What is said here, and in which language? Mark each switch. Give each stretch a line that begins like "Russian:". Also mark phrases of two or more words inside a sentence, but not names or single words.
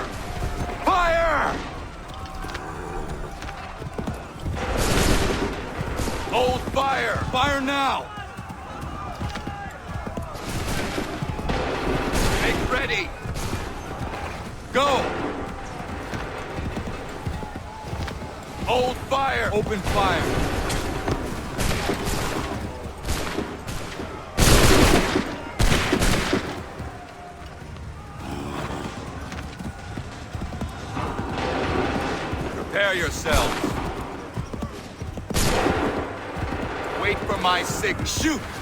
English: Fire! Hold fire. Fire now. Make ready. Go! Hold fire! Open fire! Prepare yourselves. Wait for my signal. Shoot!